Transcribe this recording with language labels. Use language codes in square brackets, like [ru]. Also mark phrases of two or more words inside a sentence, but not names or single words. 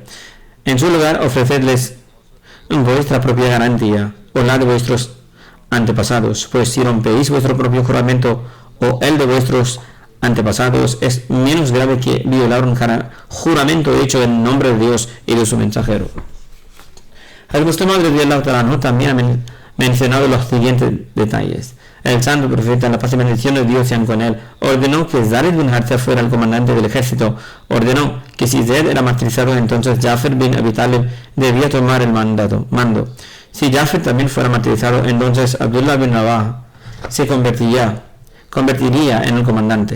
[es] En su lugar, ofrecedles vuestra propia garantía o la de vuestros antepasados, pues si rompéis vuestro propio juramento o el de vuestros antepasados, es menos grave que violar un juramento hecho en nombre de Dios y de su mensajero. El Muhammad [ar] رضي الله تعالى عنه [es] también ha mencionado los siguientes detalles. El santo profeta, la paz y bendición de Dios sean con él, ordenó que Zayd bin Haritha fuera el comandante del ejército. Ordenó que si Zayd era martirizado, entonces Jafar bin Abi Talib debía tomar el mando. Si Jafar también fuera martirizado, entonces Abdullah bin Rawah se convertiría en el comandante.